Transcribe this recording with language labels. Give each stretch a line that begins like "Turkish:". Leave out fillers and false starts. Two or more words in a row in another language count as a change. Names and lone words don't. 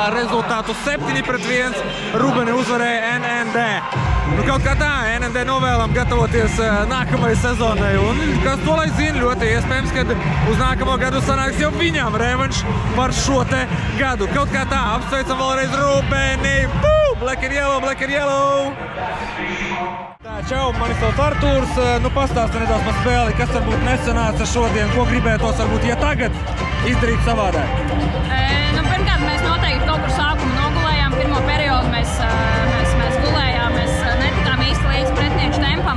Latvian: Rezultātu 7-1. Rubeni uzvarēja NND. Nu, kaut kā tā, NND novēlam gatavoties nākamajai sezonai. Un, kas to lai zina, ļoti iespējams, ka uz nākamo gadu sanāks jau viņam revanš par šo te gadu. Kaut kā tā, apsveicam vēlreiz Rubeni.
English: Black and yellow, black and yellow!
Latvian: Tā, čau, mani sauc Artūrs. Nu, pastāsti nedaudz par spēli, kas varbūt nesanāca šodien, ko gribētos varbūt, ja tagad izdarīt savādāk? Nu, pirmkārt, mēs noteikti kaut kur sākumu nogulējām. Pirmo periodu mēs gulējām, mēs netikām īsti līdz pretinieku tempam.